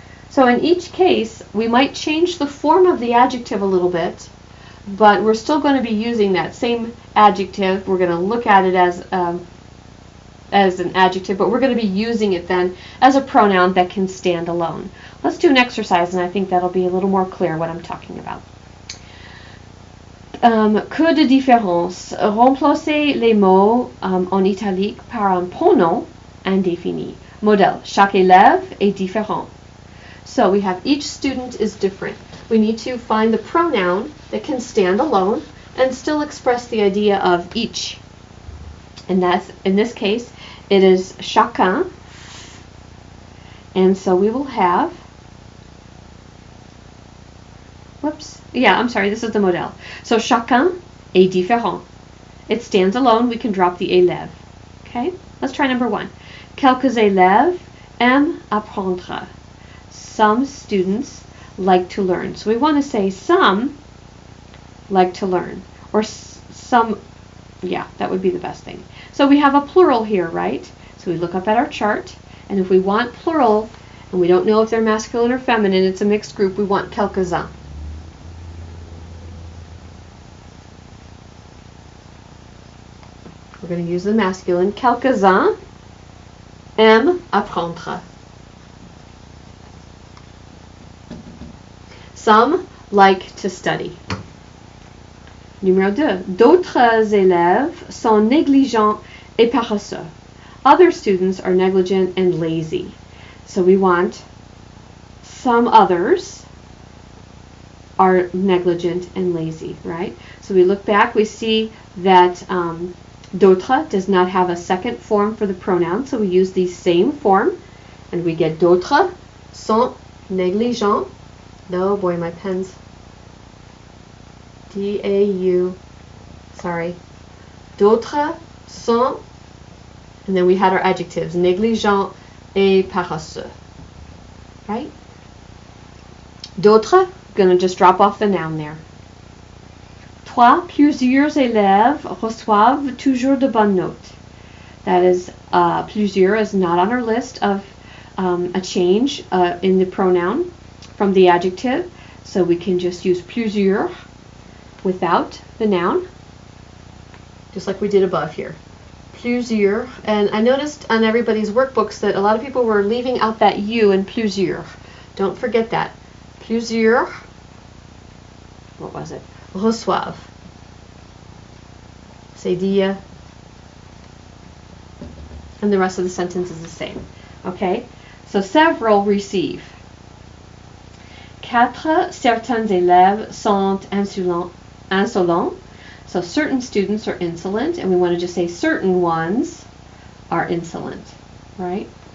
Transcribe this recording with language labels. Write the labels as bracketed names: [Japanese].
[English] So in each case, we might change the form of the adjective a little bit, but we're still going to be using that same adjective. We're going to look at it as an adjective, but we're going to be using it then as a pronoun that can stand alone. Let's do an exercise, and I think that'll be a little more clear what I'm talking about. [French] Que de différence. Remplacez les mots en italique par un pronom indéfini. Modèle. Chaque élève est différent. [English] So we have each student is different. We need to find the pronoun that can stand alone and still express the idea of each. And that's, in this case, it is chacun. And so we will have, this is the modèle. [French] So chacun est différent. [English] It stands alone. We can drop the élève. Okay, let's try number one. [French] Quelques élèves aiment apprendre. [English] Some students like to learn. So we want to say some like to learn, or some, yeah, that would be the best thing. So we have a plural here, right? So we look up at our chart, and if we want plural and we don't know if they're masculine or feminine, it's a mixed group, we want quelques-uns. We're going to use the masculine. [French] Quelques-uns aiment apprendre. [English] Some like to study. [French] Numéro 2. D'autres élèves sont négligents et paresseux. [English] Other students are negligent and lazy. So we want some others are negligent and lazy, right? So we look back, we see that d'autres does not have a second form for the pronoun, so we use the same form, and we get [French] d'autres sont négligents. [English] Oh boy, my pen's D-A-U, sorry. [French] D'autres sont, [English] and then we had our adjectives, [French] négligent et paresseux, [English] right? D'autres, gonna just drop off the noun there. 3. [French] Plusieurs élèves reçoivent toujours de bonnes notes. [English] That is, plusieurs is not on our list of a change in the pronoun from the adjective, so we can just use plusieurs without the noun, just like we did above here. Plusieurs, and I noticed on everybody's workbooks that a lot of people were leaving out that U in plusieurs. Don't forget that. Plusieurs, what was it? Reçoivent. [French] C'est dit, [English] and the rest of the sentence is the same. Okay, so several receive. 4. [French] Certains élèves sont insolents. [English] So certain students are insolent, and we want to just say certain ones are insolent, right?